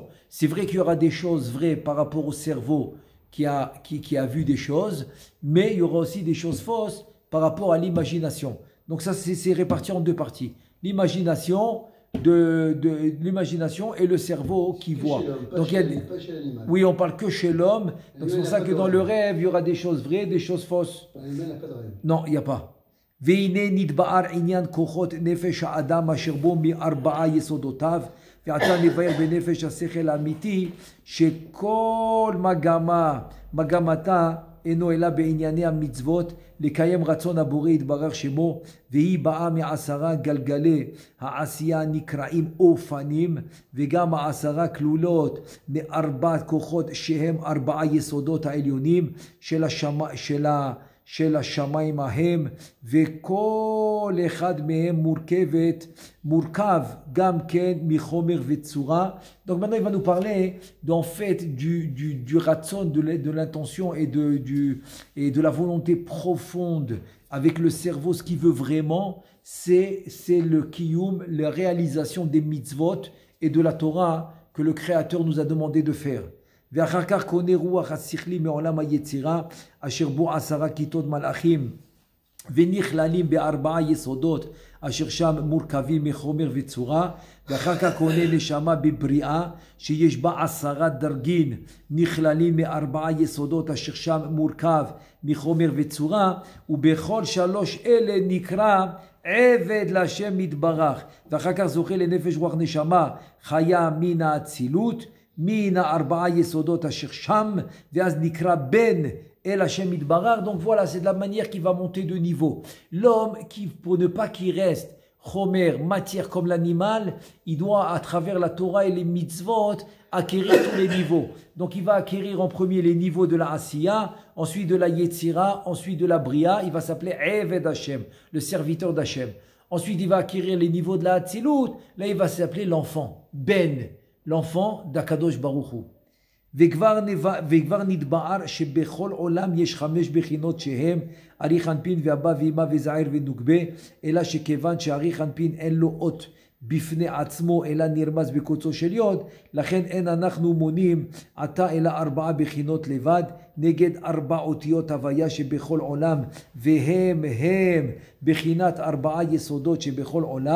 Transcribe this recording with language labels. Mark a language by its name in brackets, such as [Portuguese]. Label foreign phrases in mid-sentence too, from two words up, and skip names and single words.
[French] C'est vrai qu'il y aura des choses vraies par rapport au cerveau qui a vu des choses, mais il y aura aussi des choses fausses par rapport à l'imagination. Donc ça, c'est réparti en deux parties. L'imagination l'imagination et le cerveau qui voit. Donc pas chez l'animal. Oui, on parle que chez l'homme. Donc c'est pour ça que dans le rêve, il y aura des choses vraies, des choses fausses. L'animal n'a pas de rêve. Non, il n'y a pas. [Hebrew] והנה נתבאר עניין כוחות נפש האדם אשר בו מארבעה יסודותיו, ועתה נבהר בנפש השכל האמיתי שכל מגמתה אינו אלא בענייני המצוות לקיים רצון הבורא יתברך שמו, והיא באה מעשרה גלגלי העשייה נקראים אופנים, וגם העשרה כלולות מארבעת כוחות שהם ארבעה יסודות העליונים של השמיים ההם, וכל אחד מהם מורכב גם כן מחומר וצורה. [French] Donc maintenant il va nous parler en fait du ratson, de l'intention et de la volonté profonde avec le cerveau. Ce qu'il veut vraiment, c'est le kiyum, la réalisation des mitzvot et de la Torah que le Créateur nous a demandé de faire. [Hebrew] ואחר כך קונה רוח השכלי מעולם היצירה אשר בו 10 כיתות מלאכים ונכללים בארבעה יסודות אשר שם מורכבים מחומר וצורה, ואחר כך קונה נשמה בבריאה שיש בה 10 דרגין נכללים מארבעה יסודות אשר שם מורכב מחומר וצורה, ובכל 3 אלה נקרא עבד להשם יתברך, ואחר כך זוכה לנפש רוח נשמה חיה מן האצילות מן הארבעה יסודות אשר שם, ואז נקרא בן אל השם יתברך. [French] Donc voilà, c'est de la manière qui va monter de niveau. L'homme, pour ne pas qu'il reste chomer, matière comme l'animal, il doit, à travers la Torah et les mitzvot, acquérir tous les niveaux. Donc il va acquérir en premier les niveaux de la Asiya, ensuite de la Yetzira, ensuite de la Bria. Il va s'appeler [Hebrew] עבד השם, [French] le serviteur d'Hashem. Ensuite il va acquérir les niveaux de la Hatzilut. Là il va s'appeler l'enfant, Ben, l'enfant d' [Hebrew] הקדוש ברוך הוא. וכבר נתבאר שבכל עולם יש 5 בחינות שהם אריך אנפין ואבא ואמא וזעיר ונוגבה, אלא שכיוון שאריך אנפין אין לו אות בפני עצמו אלא נרמז בקוצו של יוד, לכן אין אנחנו מונים עתה אלא 4 בחינות לבד נגד 4 אותיות הוויה שבכל עולם, והם בחינת 4 יסודות שבכל עולם.